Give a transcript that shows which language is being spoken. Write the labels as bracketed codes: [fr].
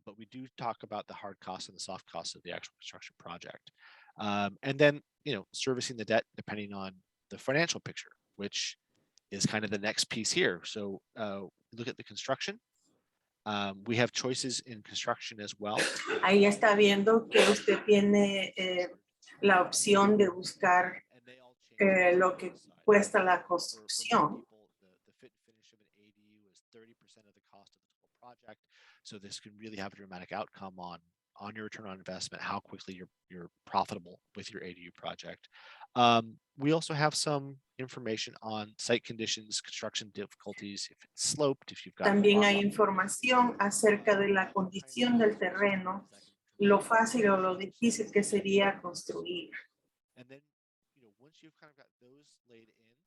[en] But we do talk about the hard costs and the soft costs of the actual construction project. And then, servicing the debt depending on the financial picture, which is kind of the next piece here. So look at the construction. We have choices in construction as well. [es] Ahí está viendo que usted tiene la opción de buscar [en] And they all change [es] lo que cuesta la construcción. [en] The fit and finish of an ADU is 30% of the cost of the total project. So this can really have a dramatic outcome on your return on investment, how quickly you're profitable with your ADU project. We also have some information on site conditions, construction difficulties, if it's sloped, if you've got. [es] También hay información acerca de la condición del terreno, lo fácil o lo difícil que sería construir. [en] And then, once you've kind of got those laid in,